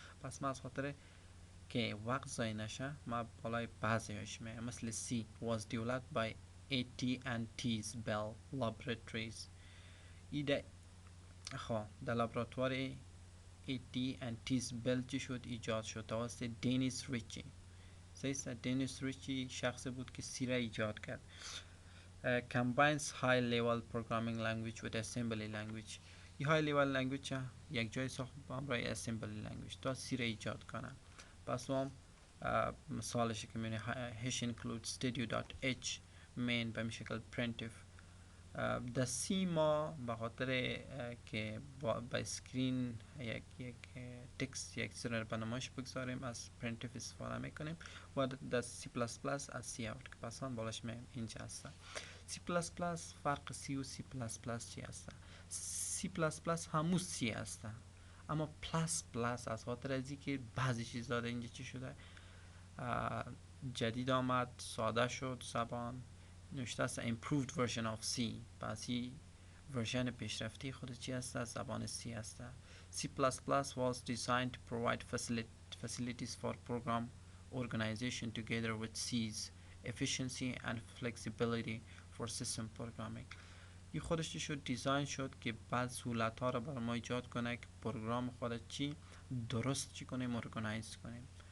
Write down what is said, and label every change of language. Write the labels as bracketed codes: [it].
[fa] پس ما از خاطر که وقت ضایع نشه ما بالای بعضیش میگم مثل C was developed by AT&T's Bell Laboratories. ایده در لابراتوار AT&T's Bell چی شد ایجاد شد توسط دینیس ریچی. دینیس ریچی شخصی بود که سی را ایجاد کرد. [en] combines high level programming language with assembly language. [fa] این high level language یک جای ساخت با همراه assembly language تا سی را ایجاد کنه. پس هم مثالش که میبینه hash include studio.h main به شکل printf. در سی ما به خاطر که با اسکرین یک تکست یک چیز را به نمایش بگذاریم از printf استفاده میکنیم و در C++ از سی اوت که پس هم بالاش میگیم اینجا هست. C++ فرق C و C++ چی هست؟ C++ همون C هست اما پلاس از خاطر ازی که بعضی چیز داده اینجا چی شده جدید آمد ساده شد زبان نوشته است improved version of C. پس این ورژن پیشرفتی خود چی هست زبان C هست. [en] C++ was designed to provide facilities for program organization together with C's efficiency and flexibility for system programming. [fa] این خودش چی شد دیزاین شد که بعض سهولت ها رو بر ما ایجاد کنه که پروگرام خود چی درست چی کنیم ارگانایز کنیم.